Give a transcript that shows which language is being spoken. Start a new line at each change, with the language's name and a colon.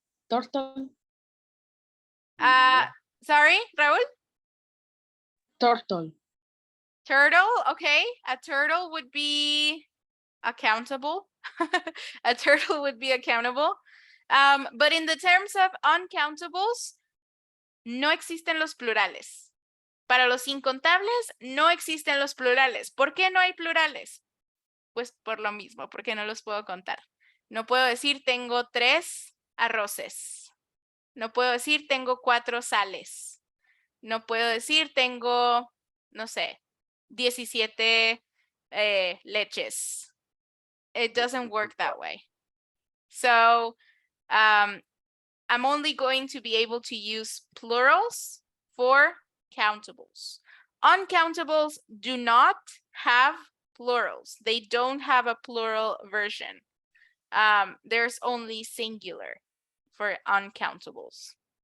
English: Sorry, Raúl? Turtle. Turtle, okay. A turtle would be accountable. A turtle would be accountable. But in the terms of uncountables,
Spanish: no existen los plurales. Para los incontables no existen los plurales. ¿Por qué no hay plurales? Pues por lo mismo, porque no los puedo contar. No puedo decir tengo 3 arroces. No puedo decir tengo 4 sales. No puedo decir tengo, no sé, 17 leches.
English: It doesn't work that way. So I'm only going to be able to use plurals for countables. Uncountables do not have plurals. They don't have a plural version. There's only singular for uncountables.